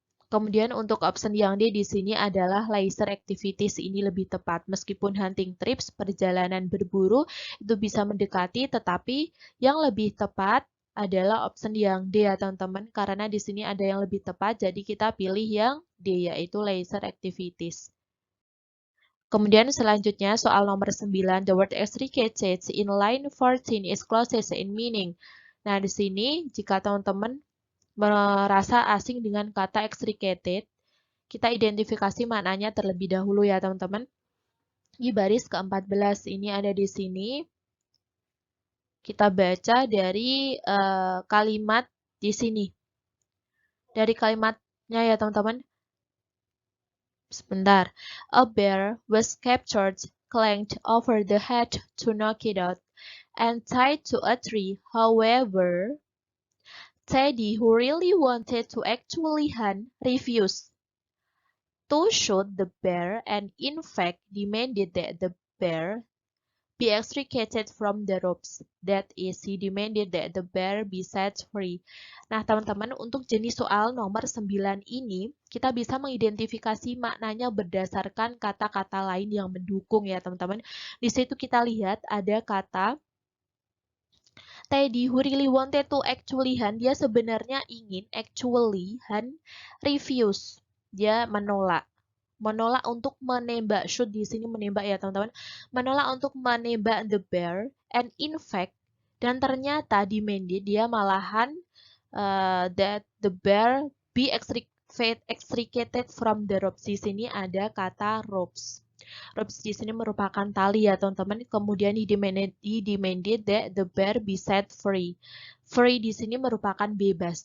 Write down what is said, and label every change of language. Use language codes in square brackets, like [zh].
[id] Kemudian untuk option yang D di sini adalah leisure activities, ini lebih tepat. Meskipun hunting trips, perjalanan berburu, itu bisa mendekati, tetapi yang lebih tepat adalah option yang D ya teman-teman, karena di sini ada yang lebih tepat, jadi kita pilih yang D, yaitu leisure activities. Kemudian selanjutnya soal nomor 9, [en] the word extricated in line 14 is closest in meaning. [id] Nah, di sini jika teman-teman merasa asing dengan kata extricated, kita identifikasi maknanya terlebih dahulu ya teman-teman. Di baris ke-14 ini ada di sini. Kita baca dari kalimat di sini. Dari kalimatnya ya teman-teman. Sebentar. [en] A bear was captured, clanked over the head to knock it out, and tied to a tree. However, Teddy, who really wanted to actually hunt, refused to shoot the bear and in fact demanded that the bear be extricated from the ropes. That is, he demanded that the bear be set free. [id] Nah, teman-teman, untuk jenis soal nomor 9 ini, kita bisa mengidentifikasi maknanya berdasarkan kata-kata lain yang mendukung ya, teman-teman. Di situ kita lihat ada kata [en] Teddy who really wanted to actually Han, [id] dia sebenarnya ingin [en] actually Han refuse. [id] Dia menolak. Menolak untuk menembak, shoot di sini menembak ya teman-teman. Menolak untuk menembak [en] the bear and in fact, [id] dan ternyata [en] demanded [id] dia malahan [en] that the bear be extricated from the ropes. [id] Di sini ada kata ropes. Ropes di sini merupakan tali ya teman-teman. Kemudian [en] he demanded that the bear be set free. [id] Free di sini merupakan bebas.